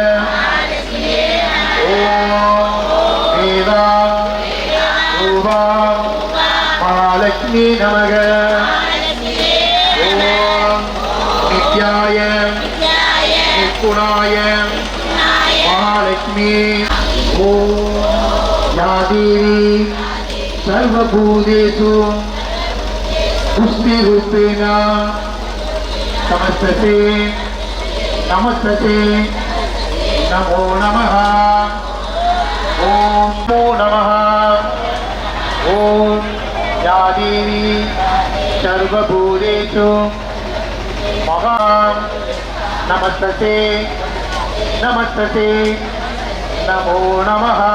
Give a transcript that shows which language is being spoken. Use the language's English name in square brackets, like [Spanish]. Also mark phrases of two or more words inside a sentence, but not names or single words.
[Sanskrit] ओम् वेदा रूपा महालक्ष्मी नमः ओम् नित्याय निर्गुणाय महालक्ष्मी ओम् या देवी सर्वभूतेषु पुष्टिरूपेण नमस्ते नमस्ते नमो नमः ओम नमो नमः ओम या देवी सर्वभूतेषु महा नमस्ते नमस्ते नमो नमः